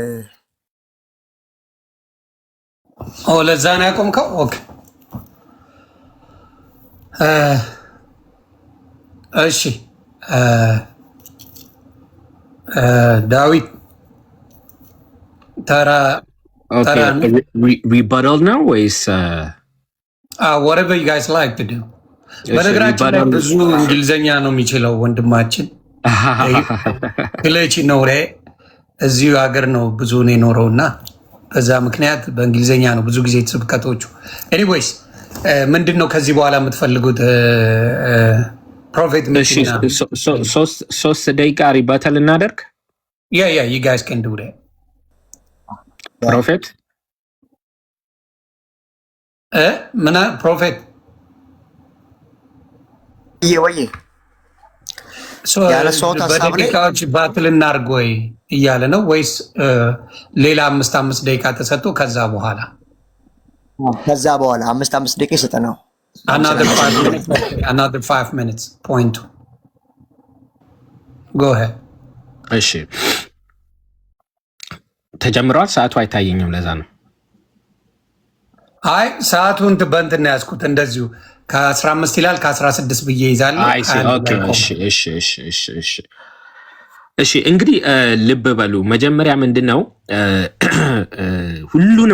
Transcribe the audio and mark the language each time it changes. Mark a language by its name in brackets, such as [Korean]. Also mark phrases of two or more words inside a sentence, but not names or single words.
[Amharic] ለዛ ነው ያቆምከው? ኦኬ እሺ። ዳዊት ተራ ሪባታል ነው ወይስ [English] whatever you guys like to do? [Amharic] በነገራችን ላይ ብዙ እንግሊዘኛ ነው የሚችለው ወንድማችን። ክለች ነው እዚሁ ሀገር ነው ብዙ ነው የኖረውና በዛ ምክንያት በእንግሊዘኛ ነው ብዙ ጊዜ ስብከቶቹ። ኤኒዌይስ ምንድን ነው ከዚህ በኋላ የምትፈልጉት? ፕሮፌት ሶስት ደቂቃ ሪባታል እናደርግ። [English] ያ you guys can do that. [Amharic] ፕሮፌት ምና ፕሮፌት ወይ በደቂቃዎች ባትል እናድርግ ወይ እያለ ነው ወይስ ሌላ 5 ደቂቃ ተሰጥቶ ከዛ በኋላ 5 ደቂቃ ይሰጠናል። [English] another 5 minutes point. go ahead. [Amharic] እሺ ተጀምሯል። ሰዓቱ አይታየኝም፣ ለዛ ነው። አይ ሰዓቱን በእንትን ያዝኩት እንደዚሁ ከ15 ይላል ከ16 ብዬ ይዛለሁ። እሺ እንግዲህ ልብ በሉ። መጀመሪያ ምንድን ነው ሁሉንም